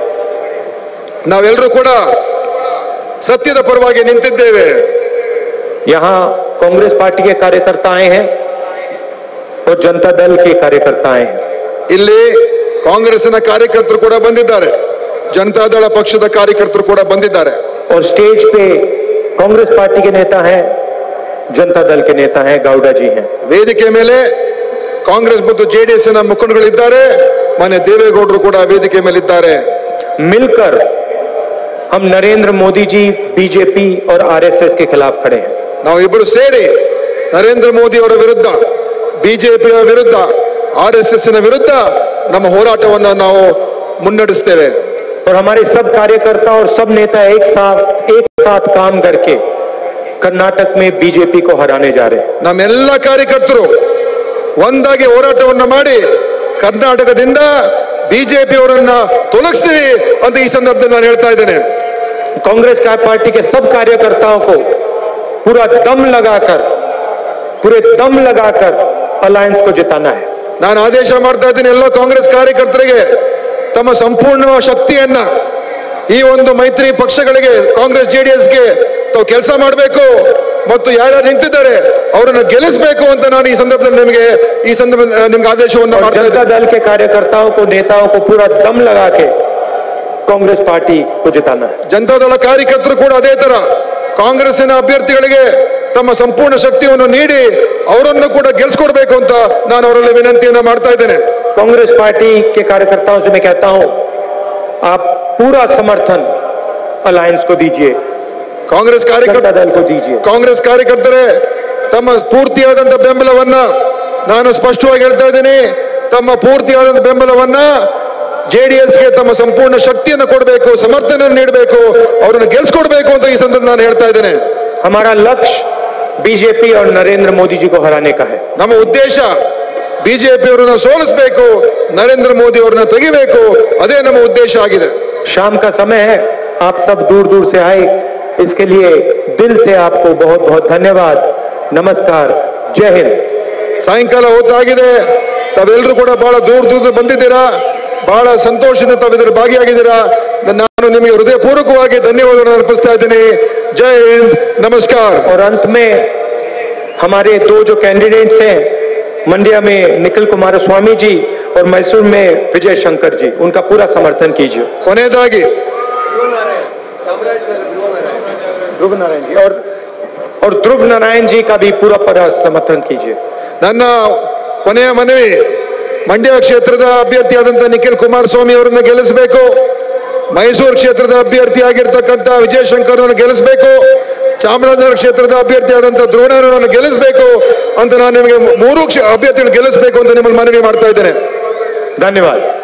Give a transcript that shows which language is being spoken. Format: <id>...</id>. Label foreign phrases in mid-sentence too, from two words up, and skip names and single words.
<kn>ನಾವೆಲ್ಲರೂ ಕೂಡ ಸತ್ಯದ ಪರವಾಗಿ ನಿಂತಿದ್ದೇವೆ.</kn> <hi>यहां कांग्रेस पार्टी के कार्यकर्ता आए हैं और जनता दल के कार्यकर्ता आए हैं.</hi> <kn>ಇಲ್ಲಿ ಕಾಂಗ್ರೆಸ್ನ ಕಾರ್ಯಕರ್ತರು ಕೂಡ ಬಂದಿದ್ದಾರೆ, ಜನತಾದಳ ಪಕ್ಷದ ಕಾರ್ಯಕರ್ತರು ಕೂಡ ಬಂದಿದ್ದಾರೆ.</kn> <hi>और स्टेज पे कांग्रेस पार्टी के नेता हैं, जनता दल के नेता हैं, गौड़ा जी हैं.</hi> <kn>ವೇದಿಕೆ ಮೇಲೆ ಕಾಂಗ್ರೆಸ್ ಮತ್ತು ಜೆಡಿಎಸ್ ನ ಮುಖಂಡಗಳಿದ್ದಾರೆ, ಮಾನ್ಯ ದೇವೇಗೌಡರು ಕೂಡ ವೇದಿಕೆ ಮೇಲೆ ಇದ್ದಾರೆ.</kn> <hi>मिलकर हम नरेंद्र मोदी जी, बीजेपी और आरएसएस के खिलाफ खड़े हैं.</hi> <kn>ನಾವು ಇಬ್ಬರು ಸೇರಿ ನರೇಂದ್ರ ಮೋದಿ ಅವರ ವಿರುದ್ಧ, ಬಿಜೆಪಿಯ ವಿರುದ್ಧ, ಆರ್ಎಸ್ಎಸ್ ನ ವಿರುದ್ಧ ನಮ್ಮ ಹೋರಾಟವನ್ನು ನಾವು ಮುನ್ನಡೆಸ್ತೇವೆ.</kn> <hi>और हमारे सब कार्यकर्ता और सब नेता एक साथ काम करके कर्नाटक में बीजेपी को हराने जा रहे हैं.</hi> <kn>ನಮ್ಮೆಲ್ಲ ಕಾರ್ಯಕರ್ತರು ಒಂದಾಗಿ ಹೋರಾಟವನ್ನು ಮಾಡಿ ಕರ್ನಾಟಕದಿಂದ ಬಿಜೆಪಿ ಅವರನ್ನ ತೊಲಗಿಸ್ತೀವಿ ಅಂತ ಈ ಸಂದರ್ಭದಲ್ಲಿ ನಾನು ಹೇಳ್ತಾ ಇದ್ದೇನೆ.</kn> <hi>कांग्रेस पार्टी के सब कार्यकर्ताओं को पूरे दम लगाकर अलायंस को जिताना है.</hi> <kn>ನಾನು ಆದೇಶ ಮಾಡ್ತಾ ಇದ್ದೀನಿ ಎಲ್ಲ ಕಾಂಗ್ರೆಸ್ ಕಾರ್ಯಕರ್ತರಿಗೆ ತಮ್ಮ ಸಂಪೂರ್ಣ ಶಕ್ತಿಯನ್ನ ಈ ಒಂದು ಮೈತ್ರಿ ಪಕ್ಷಗಳಿಗೆ, ಕಾಂಗ್ರೆಸ್ ಜೆಡಿಎಸ್ಗೆ ತಾವು ಕೆಲಸ ಮಾಡಬೇಕು ಮತ್ತು ಯಾರ್ಯಾರು ನಿಂತಿದ್ದಾರೆ ಅವರನ್ನು ಗೆಲ್ಲಿಸಬೇಕು ಅಂತ ನಾನು ಈ ಸಂದರ್ಭದಲ್ಲಿ ನಿಮ್ಗೆ ಆದೇಶವನ್ನು ಮಾಡ್ತಾ ಇದ್ದೀನಿ.</kn> <hi>जनता दल के कार्यकर्ताओं को, नेताओं को पूरा दम लगा के कांग्रेस पार्टी को जिताना है.</hi> <kn>ಜನತಾದಳ ಕಾರ್ಯಕರ್ತರು ಕೂಡ ಅದೇ ತರ ಕಾಂಗ್ರೆಸ್ಸಿನ ಅಭ್ಯರ್ಥಿಗಳಿಗೆ ತಮ್ಮ ಸಂಪೂರ್ಣ ಶಕ್ತಿಯನ್ನು ನೀಡಿ ಅವರನ್ನು ಕೂಡ ಗೆಲ್ಲಿಸ್ಕೊಡ್ಬೇಕು ಅಂತ ನಾನು ಅವರಲ್ಲಿ ವಿನಂತಿಯನ್ನು ಮಾಡ್ತಾ ಇದ್ದೇನೆ.</kn> <hi>कांग्रेस पार्टी के कार्यकर्ताओं से मैं कहता हूं, आप पूरा समर्थन अलायंस को दीजिए,</hi> <kn>ಕಾಂಗ್ರೆಸ್</kn> <hi>जनता दल को दीजिए.</hi> <kn>ಕಾಂಗ್ರೆಸ್ ಕಾರ್ಯಕರ್ತರೇ ತಮ್ಮ ಪೂರ್ತಿಯಾದಂತ ಬೆಂಬಲವನ್ನ ನಾನು ಸ್ಪಷ್ಟವಾಗಿ ಹೇಳ್ತಾ ಇದ್ದೀನಿ. ತಮ್ಮ ಪೂರ್ತಿಯಾದಂತ ಬೆಂಬಲವನ್ನ ಜೆಡಿಎಸ್ಗೆ ತಮ್ಮ ಸಂಪೂರ್ಣ ಶಕ್ತಿಯನ್ನು ಕೊಡಬೇಕು, ಸಮರ್ಥನೆ ನೀಡಬೇಕು, ಅವರನ್ನು ಗೆಲ್ಲಿಸ್ಕೊಡ್ಬೇಕು ಅಂತ ಈ ಸಂದರ್ಭ ನಾನು ಹೇಳ್ತಾ ಇದ್ದೇನೆ.</kn> <hi>हमारा लक्ष्य बीजेपी और नरेंद्र मोदी जी को हराने का है.</hi> <kn>ನಮ್ಮ ಉದ್ದೇಶ ಬಿಜೆಪಿ ಅವರನ್ನ ಸೋಲಿಸಬೇಕು, ನರೇಂದ್ರ ಮೋದಿ ಅವರನ್ನ ತೆಗಿಬೇಕು, ಅದೇ ನಮ್ಮ ಉದ್ದೇಶ ಆಗಿದೆ.</kn> <hi>शाम का समय है, आप सब दूर दूर से आए, इसके लिए दिल से आपको बहुत बहुत धन्यवाद. नमस्कार, जय हिंद.</hi> <kn>ಸಾಯಂಕಾಲ ಹೊತ್ತಾಗಿದೆ, ತಾವೆಲ್ಲರೂ ಕೂಡ ಬಹಳ ದೂರ ಬಂದಿದ್ದೀರಾ, ಬಹಳ ಸಂತೋಷದಿಂದ ತಾವಿದ್ರ ಭಾಗಿಯಾಗಿದ್ದೀರಾ. ನಾನು ನಿಮಗೆ ಹೃದಯಪೂರ್ವಕವಾಗಿ ಧನ್ಯವಾದಗಳನ್ನು ಅರ್ಪಿಸ್ತಾ ಇದ್ದೀನಿ. ಜೈ ಹಿಂದ್, ನಮಸ್ಕಾರ.</kn> <hi>और अंत में हमारे दो जो कैंडिडेट्स हैं, मंड्या में निखिल कुमारस्वामी जी और मैसूर में विजय शंकर जी, उनका पूरा समर्थन कीजिए.</hi> <kn>ಕೊನೆಯದಾಗಿ</kn> <hi>ध्रुव नारायण जी और ध्रुव नारायण जी का भी पूरा समर्थन कीजिए.</hi> <kn>ನನ್ನ ಕೊನೆಯ ಮನವಿ, ಮಂಡ್ಯ ಕ್ಷೇತ್ರದ ಅಭ್ಯರ್ಥಿಯಾದಂಥ ನಿಖಿಲ್ ಕುಮಾರಸ್ವಾಮಿ ಅವರನ್ನು ಗೆಲ್ಲಿಸಬೇಕು, ಮೈಸೂರು ಕ್ಷೇತ್ರದ ಅಭ್ಯರ್ಥಿಯಾಗಿರ್ತಕ್ಕಂಥ ವಿಜಯ ಶಂಕರ್ ಅವರನ್ನು ಗೆಲ್ಲಿಸಬೇಕು, ಚಾಮರಾಜನಗರ ಕ್ಷೇತ್ರದ ಅಭ್ಯರ್ಥಿಯಾದಂಥ ಧ್ರುವನಾರಾಯಣವನ್ನು ಗೆಲ್ಲಿಸಬೇಕು ಅಂತ ನಾನು ನಿಮಗೆ ಮೂರು ಅಭ್ಯರ್ಥಿಗಳನ್ನು ಗೆಲ್ಲಿಸಬೇಕು ಅಂತ ನಿಮ್ಮನ್ನು ಮನವಿ ಮಾಡ್ತಾ ಇದ್ದೇನೆ.</kn>